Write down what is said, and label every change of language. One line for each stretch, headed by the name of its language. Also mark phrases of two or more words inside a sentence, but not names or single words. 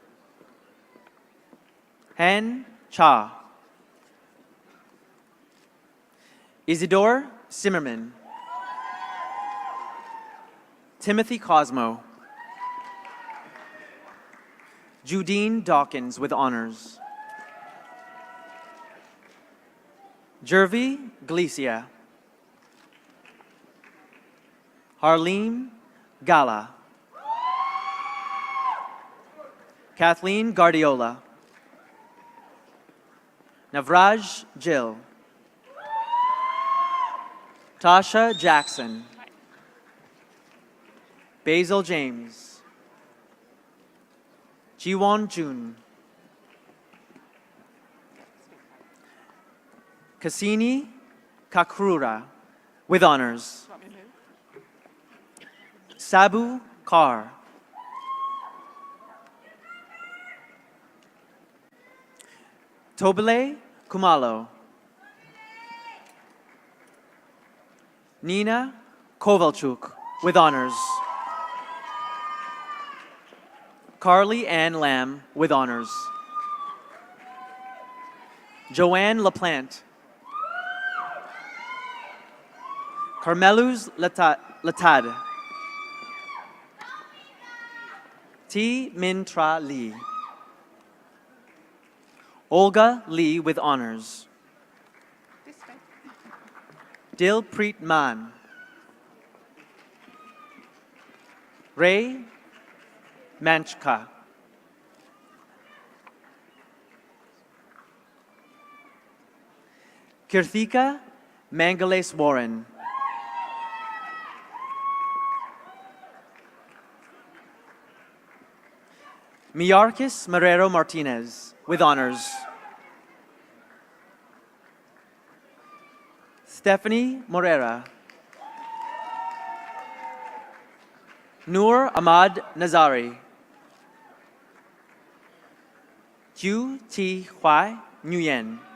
English: Han Cha. Isidore Zimmerman. Timothy Cosmo. Judine Dawkins with honors. Jervy Galicia. Harleen Gala. Kathleen Guardiola. Navraj Jill. Tasha Jackson. Basil James. Jiwon Jun. Cassini Kakrura with honors. Sabu Kar. Tobile Kumalo. Nina Kovalchuk with honors. Carly Ann Lamb with honors. Joanne LaPlante. Carmeluz Latad. T. Mintra Lee. Olga Lee with honors. Dilpreet Man. Ray Manchka. Kirthika Mangales Warren. Miarkis Marrero Martinez with honors. Stephanie Morera. Noor Ahmad Nazari. Ju Ti Huai Nguyen.